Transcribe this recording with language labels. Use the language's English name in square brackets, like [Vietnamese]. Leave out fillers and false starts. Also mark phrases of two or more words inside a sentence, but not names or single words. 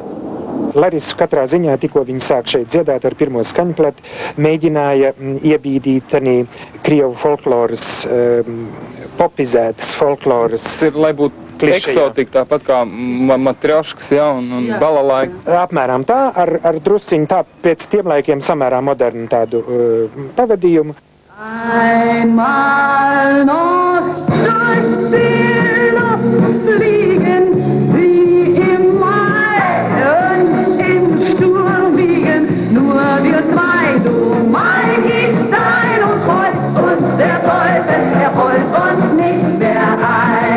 [Latvian] Larisu katrā ziņā, tikko viņi sāk šeit dziedāt ar pirmo skaņplati, mēģināja iebīdīt arī krievu folkloras, popizētas folkloras. Tas ir, lai būtu eksotika, tāpat kā matrjoškas, ja, un balalaika. Apmēram tā, ar drusciņu tā pēc tiem laikiem samērā modernu tādu pavadījumu. [German] Einmal noch durch die Luft fliegen, wie im Mai und im Sturm wiegen, nur wir zwei, du mein, ich dein, und freut uns der Teufel, er folgt uns nicht mehr ein.